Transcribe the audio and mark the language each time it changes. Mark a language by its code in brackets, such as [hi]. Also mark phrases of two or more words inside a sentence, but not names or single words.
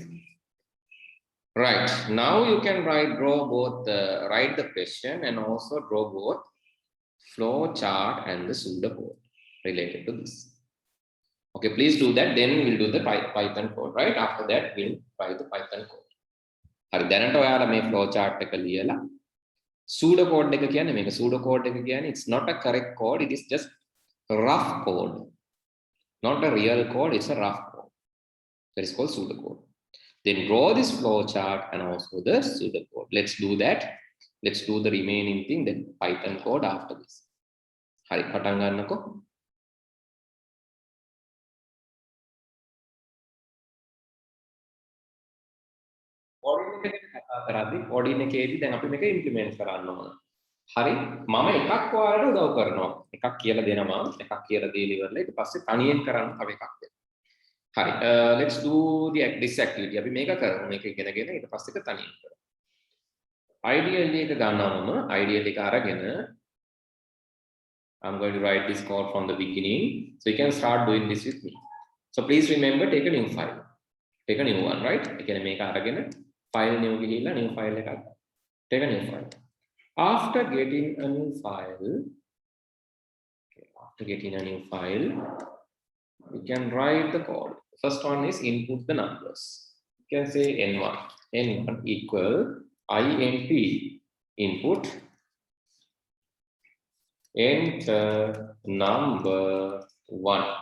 [en] Right, now you can write the question and also draw both flow chart and the pseudocode related to this. Okay, please do that. Then we'll do the Python code. Right after that, we'll write the Python code. [si] හරි දැනට ඔයාලා මේ flow chart එක ලියලා pseudocode එක කියන්නේ මේක pseudocode එක කියන්නේ [en] it's not a correct code, it is just rough code. Not a real code, it's a rough code. That is called pseudocode. Then draw this flow chart and also the pseudocode. Let's do that. Let's do the remaining thing, then Python code after this. [si] හරි පටන් ගන්නකො. Coordinate එකේදී දැන් අපි මේක ඉම්ප්ලිමන්ට් කරන්න ඕන. හරි මම එකක් ඔයාලට උදව් කරනවා. එකක් කියලා දෙනවා. එකක් කියලා දීලා ඉවරලා ඊට පස්සේ තනියෙන් කරන්න තව එකක් දෙන්න. [en] හරි let's do this activity. [si] අපි මේක කරමු. මේක ඉගෙනගෙන ඊට පස්සේ ඒක තනියෙන් කරමු. ideally එක ගන්නවම ideally එක අරගෙන [en] I'm going to write this code from the beginning so you can start doing this with me. So please remember, take a new file. Take a new one, right? [si] ඒ කියන්නේ මේක අරගෙන file new ගිහිල්ලා new file එකක්. [en] Take a new file. After getting a new file, you can write the code. First one is input the numbers. You can say n1. n1 equal int input, enter number 1.